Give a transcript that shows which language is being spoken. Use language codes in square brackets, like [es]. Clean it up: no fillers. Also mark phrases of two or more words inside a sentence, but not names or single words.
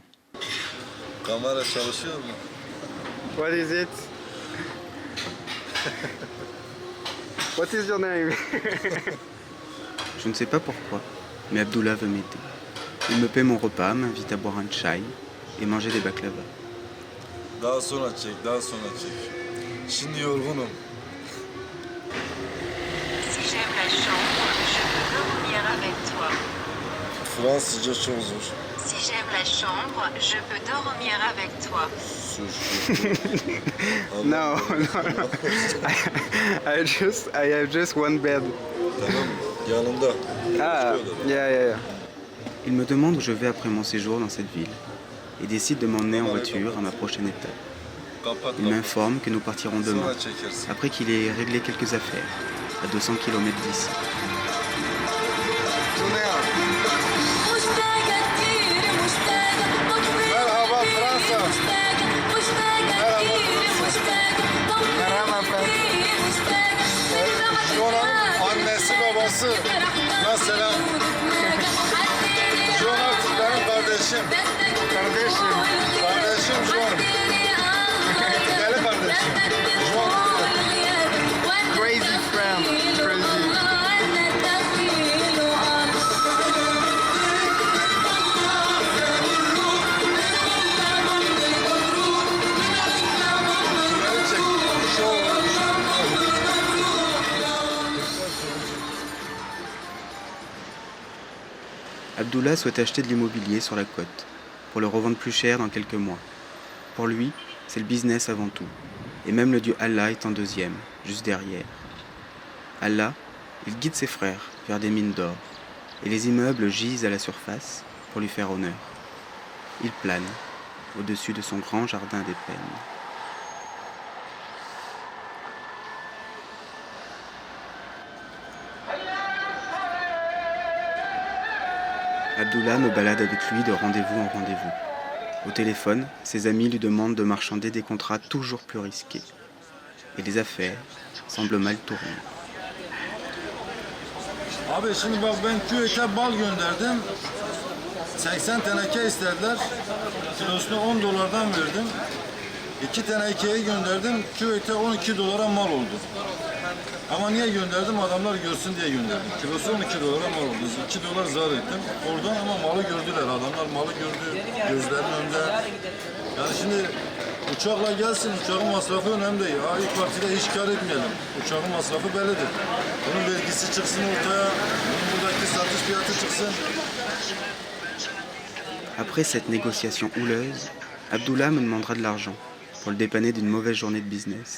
[tr] Kamera çalışıyor mu? [en] What is it? What is your name? [fr] Je ne sais pas pourquoi, mais Abdullah veut m'aider. Il me paie mon repas, m'invite à boire un chai et manger des baklava. [tr] Daha sonra çek, daha sonra çek. Şimdi yorgunum. [fr] Si j'aime la chambre, je veux dormir avec toi. [tr] Fransızca çok zor. [fr] Si j'aime la chambre, je peux dormir avec toi. [en] No, no. I have just one bed. [tr] Tamam yanımda. [en] Ah, yeah. [fr] Il me demande où je vais après mon séjour dans cette ville et décide de m'emmener en voiture à ma prochaine étape. [tr] Kapat [fr] Il m'informe que nous partirons demain, [tr] Sonra çekersin. [fr] après qu'il ait réglé quelques affaires, à 200 km d'ici. [tr] Merhaba Fransa. Merhaba Fransa. Jona'nın annesi babası. Mesela Jon artık benim kardeşim. Kardeşim. Kardeşim Jon. Deli kardeşim. Jon. [en] Crazy friend. Crazy. [tr] Beni çek. Şu olmuş. [fr] Abdullah souhaite acheter de l'immobilier sur la côte, pour le revendre plus cher dans quelques mois. Pour lui, c'est le business avant tout, et même le dieu Allah est en deuxième, juste derrière. Allah, il guide ses frères vers des mines d'or, et les immeubles gisent à la surface pour lui faire honneur. Il plane au-dessus de son grand jardin d'épènes. Abdullah me balade avec lui de rendez-vous en rendez-vous. Au téléphone, ses amis lui demandent de marchander des contrats toujours plus risqués. Et les affaires semblent mal tourner. [tr] Abi şimdi bak ben Küveyt'e bal gönderdim. 80 teneke istediler. Kilosunu 10 dolardan verdim. 2 tenekeyi gönderdim. Küveyt'e 12 dolara mal oldu. Ama niye gönderdim? Adamlar görsün diye gönderdim. Kilosu 12 dolara mal oldu. 2 dolar zarar ettim. Oradan ama malı gördüler. Adamlar malı gördü. Gözlerinin önünde. Yani şimdi uçakla gelsin. Uçağın masrafı önemli değil. Ha, ilk partide hiç kar etmeyelim. Uçağın masrafı bellidir. Bunun vergisi çıksın ortaya. Bunun buradaki satış fiyatı çıksın. [fr] Après cette négociation houleuse, Abdullah me demandera de l'argent pour le dépanner d'une mauvaise journée de business.